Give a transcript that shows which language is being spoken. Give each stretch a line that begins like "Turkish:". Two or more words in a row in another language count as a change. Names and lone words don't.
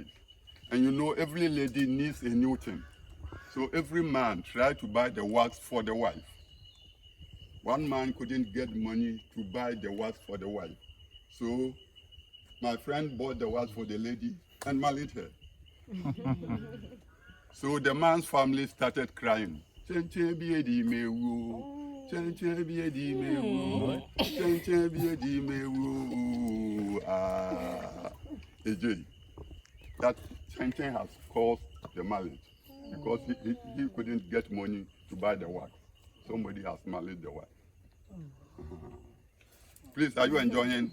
English: And you know, every lady needs a new thing. So every man tried to buy the wax for the wife. One man couldn't get money to buy the wax for the wife. So my friend bought the wax for the lady and married her. So the man's family started crying. Chen Chen biye di mewu, Chen Chen biye di mewu, Chen Chen biye di mewu. AJ, that Chen Chen has caused the marriage because he couldn't get money to buy the wax. Somebody has married the wife. Please, are you enjoying?